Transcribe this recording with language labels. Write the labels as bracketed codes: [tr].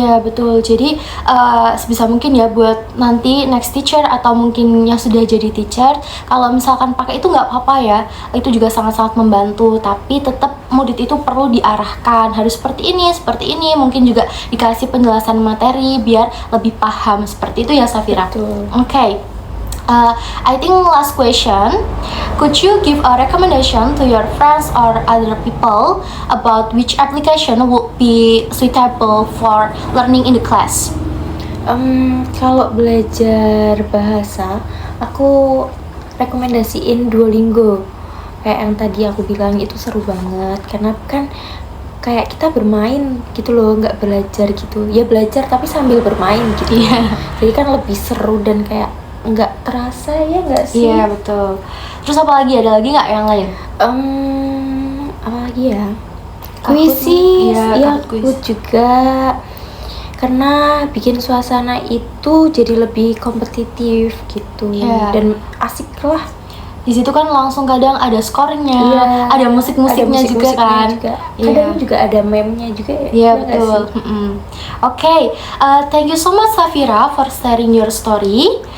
[id] Iya betul, jadi sebisa mungkin ya buat nanti [en] next teacher [id] atau mungkin yang sudah jadi teacher, kalau misalkan pakai itu nggak apa-apa ya, itu juga sangat-sangat membantu. Tapi tetap murid itu perlu diarahkan, harus seperti ini, mungkin juga dikasih penjelasan materi biar lebih paham, seperti itu ya Safira. Betul. Oke. [en] I think last question, could you give a recommendation to your friends or other people about which application would be suitable for learning in the class? [id] Kalau belajar bahasa, aku rekomendasiin Duolingo. Kayak yang tadi aku bilang itu seru banget karena kan kayak kita bermain gitu loh, nggak belajar gitu. Ya belajar tapi sambil bermain gitu. Iya. Jadi kan lebih seru dan kayak nggak terasa ya nggak sih? Iya betul. Terus apa lagi? Ada lagi nggak yang lain? Apa lagi ya? Kahoot, Kuisis, iya, ya Kahoot quiz. Kahoot juga. Karena bikin suasana itu jadi lebih kompetitif gitu. Iya. Dan asik lah. Di situ kan langsung kadang ada skornya, Iya, ada musik-musiknya ada juga musik-musiknya kan. juga. Iya. Kadang juga ada meme-nya juga ya. Iya iya nggak betul. sih? [en] Okay, thank you so much Safira for sharing your story.